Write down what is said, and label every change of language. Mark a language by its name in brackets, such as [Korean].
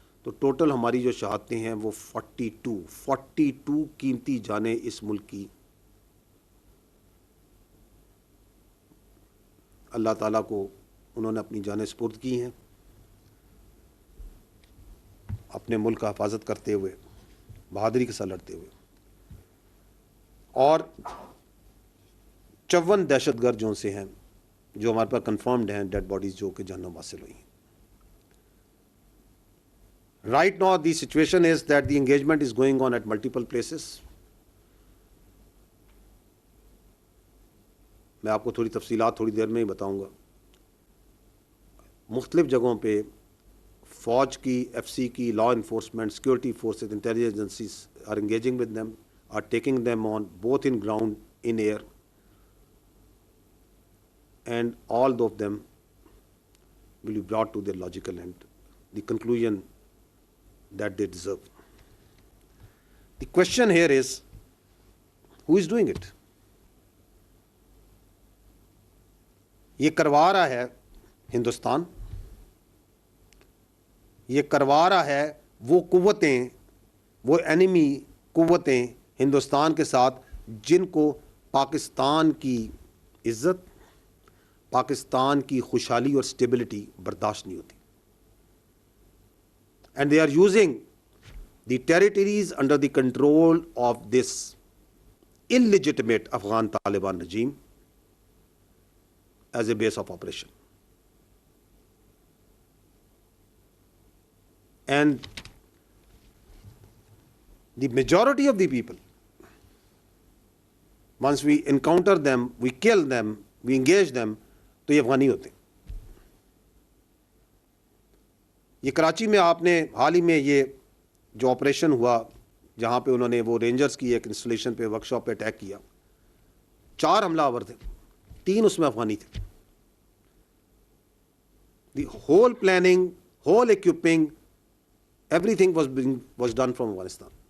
[Urdu] تو ٹوٹل ہماری جو شہادتیں ہیں وہ 42 قیمتی جانیں اس ملک کی اللہ تعالیٰ کو انہوں نے اپنی جانیں سپرد کی ہیں, اپنے ملک کا حفاظت کرتے ہوئے, بہادری کے ساتھ لڑتے ہوئے. اور 54 دہشت گرد جو سے ہیں جو ہمارے پاس کنفرمڈ ہیں ڈیڈ باڈیز جو کہ جہنم حاصل ہوئی ہیں. [English] Right now the situation is that the engagement is going on at multiple places. [Urdu] میں آپ کو تھوڑی تفصیلات تھوڑی دیر میں ہی بتاؤں گا. مختلف جگہوں پہ فوج کی, ایف سی کی, law enforcement, security forces, intelligence agencies [English] are engaging with them, are taking them on both in ground, in air, and all of them will be brought to their logical end, the conclusion that they deserve. The question here is, who is doing it? [Urdu] یہ کروا رہا ہے ہندوستان, یہ کروا رہا ہے وہ قوتیں, وہ اینیمی قوتیں ہندوستان کے ساتھ جن کو پاکستان کی عزت, پاکستان کی خوشحالی اور اسٹیبلٹی برداشت نہیں ہوتی. [English] And they are using the territories under the control of this illegitimate Afghan Taliban regime as a base of operation. And the majority of the people, once we encounter them, we kill them, we engage them, [Urdu] تو یہ افغانی ہوتے ہیں. یہ کراچی میں آپ نے حال ہی میں یہ جو آپریشن ہوا جہاں پہ انہوں نے وہ رینجرز کی ایک انسٹالیشن پہ, ورک شاپ پہ اٹیک کیا, 4 حملہ آور تھے, 3 اس میں افغانی تھے. [English] The whole planning, whole equipping, everything was done from Afghanistan.